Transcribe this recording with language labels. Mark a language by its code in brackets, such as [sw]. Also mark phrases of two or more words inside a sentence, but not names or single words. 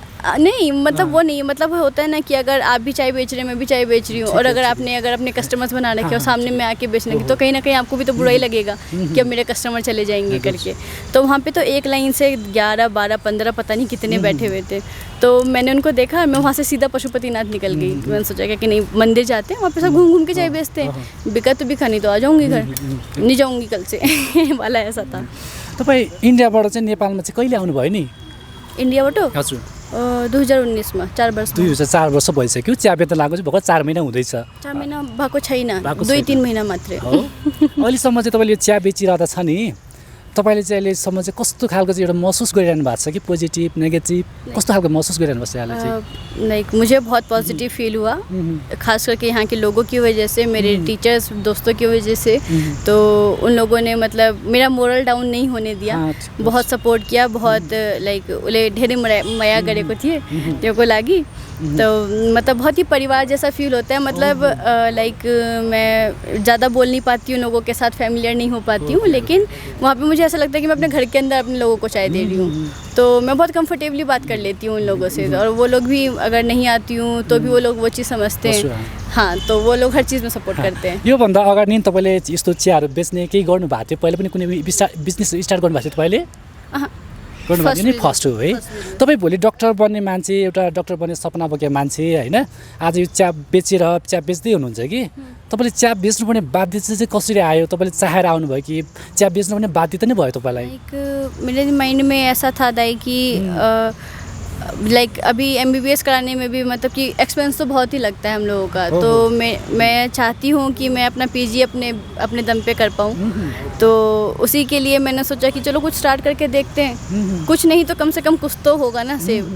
[hi] नहीं मतलब वो नहीं, मतलब होता है ना कि अगर आप भी चाय बेच रहे हैं, मैं भी चाय बेच रही हूँ, और अगर अपने कस्टमर्स बना रखे और सामने में आके बेचने की, तो कहीं ना कहीं आपको भी तो बुरा ही लगेगा कि अब मेरे कस्टमर चले जाएंगे करके। तो वहाँ पे तो एक लाइन से 11, 12, 15 पता नहीं कितने बैठे हुए थे। तो मैंने उनको देखा, मैं वहाँ से सीधा पशुपतिनाथ निकल गई। मैंने सोचा कि नहीं, मंदिर जाते हैं, वहाँ पे सब घूम के चाय बेचते हैं, बिका तो बिका, नहीं तो आ जाऊँगी घर, नहीं जाऊँगी कल से वाला ऐसा था। [ne] तपाईँ इन्डियाबाट चाहिँ नेपालमा चाहिँ कहिले आउनुभयो नि? इन्डियाबाट? हजुर 2019 में 4 वर्ष। 2004 वर्ष भइसक्यो। चिया बेच्न लागेको चाहिँ भर्खर 4 महिना हुँदैछ। 4 महिना भएको छैन, 2-3 महिना मात्रै हो। अहिलेसम्म चाहिँ तपाईँले चिया बेचिरहँदा छ नि, तपाईँले चाहिँ अहिलेसम्म चाहिँ कस्तो खालको चाहिँ एउटा महसुस गरिरहनु भएको छ कि [en] positive negative, [ne] कस्तो खालको महसुस गरिरहनु भएको छ यहाँले चाहिँ? [hi] लाइक मुझे बहुत [en] positive feel [hi] हुआ, खास करके यहाँ के लोगों की वजह से, मेरे टीचर्स दोस्तों की वजह से। तो उन लोगों ने मतलब मेरा [en] moral down [hi] नहीं होने दिया, बहुत सपोर्ट किया, बहुत लाइक [ne] उसले ढेरे माया गरेको थिए त्योको लागि। [hi] तो मतलब बहुत ही परिवार जैसा फील होता है। मतलब लाइक मैं ज़्यादा बोल नहीं पाती हूँ लोगों के साथ, फैमिलियर नहीं हो पाती हूँ, लेकिन वहाँ पे मुझे ऐसा लगता है कि मैं अपने घर के अंदर अपने लोगों को चाय दे रही हूँ, तो मैं बहुत कंफर्टेबली बात कर लेती हूँ उन लोगों से, और वो लोग भी अगर नहीं आती हूँ तो भी वो लोग वो चीज़ समझते हैं। हाँ, तो वो लोग हर चीज़ में सपोर्ट करते हैं। [ne] योभन्दा अगाडि नि तपाईँले यस्तो चियाहरू बेच्ने केही गर्नु भएको थियो? पहिले पनि कुनै [en] business start [ne] गर्नुभएको थियो तपाईँले? गर्नुभएको नि फर्स्ट हो है। तपाईँ भोलि डक्टर बन्ने मान्छे, एउटा डक्टर बन्ने सपना बोकेको मान्छे होइन, आज यो चिया बेचेर चिया बेच्दै हुनुहुन्छ कि तपाईँले चिया बेच्नुपर्ने बाध्यता चाहिँ कसरी आयो? तपाईँले चाहेर आउनुभयो कि चिया बेच्नुपर्ने बाध्यता नै भयो तपाईँलाई? [hi] मेरे माइंड में ऐसा था दाई कि लाइक अभी MBBS कराने में भी मतलब कि एक्सपेंस तो बहुत ही लगता है हम लोगों का, तो मैं चाहती हूँ कि मैं अपना PG अपने दम पे कर पाऊँ। तो उसी के लिए मैंने सोचा कि चलो कुछ स्टार्ट करके देखते हैं, कुछ नहीं तो कम से कम कुछ तो होगा ना सेव।